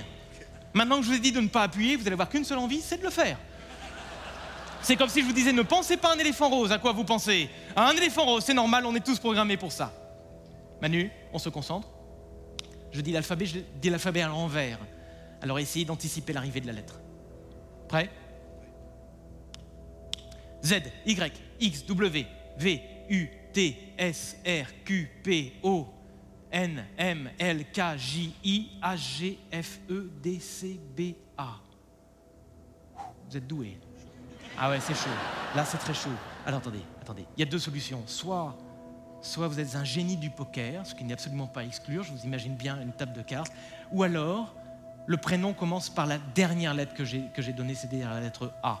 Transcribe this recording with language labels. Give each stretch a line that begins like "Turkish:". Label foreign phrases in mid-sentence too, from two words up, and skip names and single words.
French: Maintenant que je vous ai dit de ne pas appuyer, vous allez avoir qu'une seule envie, c'est de le faire. C'est comme si je vous disais, ne pensez pas à un éléphant rose. À quoi vous pensez? À un éléphant rose, c'est normal, on est tous programmés pour ça. Manu, on se concentre. Je dis l'alphabet à l'envers. Alors essayez d'anticiper l'arrivée de la lettre. Prêt? Z, Y, X, W, V, U, T-S-R-Q-P-O-N-M-L-K-J-I-H-G-F-E-D-C-B-A. Vous êtes doué. Ah ouais, c'est chaud. Là, c'est très chaud. Alors, attendez. Il y a deux solutions. Soit vous êtes un génie du poker, ce qui n'est absolument pas à exclure, je vous imagine bien une table de cartes, ou alors, le prénom commence par la dernière lettre que j'ai donnée, c'est-à-dire la lettre A.